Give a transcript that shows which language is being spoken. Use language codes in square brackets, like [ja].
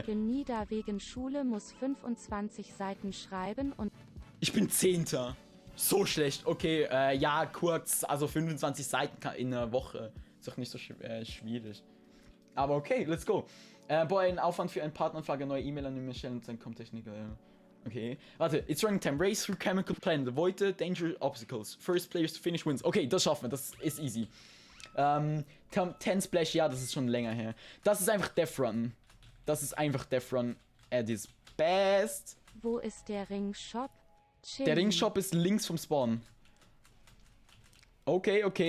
[de] Ich bin nie da wegen Schule, muss 25 Seiten schreiben und Ich bin 10. So schlecht. Okay, ja, kurz. Also 25 Seiten in einer Woche. Ist doch nicht so schwierig. Aber okay, [en] let's go. [de] Boah, ein Aufwand für einen Partneranfrage, neue E-Mail an ihn stellen und dann kommt Techniker. Okay. Warte, [en] it's running time. Race through chemical planet. Avoid the danger obstacles. First players to finish wins. [de] Okay, das schaffen wir. Das ist easy. 10 Splash, ja, das ist schon länger her. Das ist einfach Death Run. Das ist einfach Death Run [en] at its best. [de] wo ist der Ringshop? Chili. Der Ringshop ist links vom Spawn. Okay.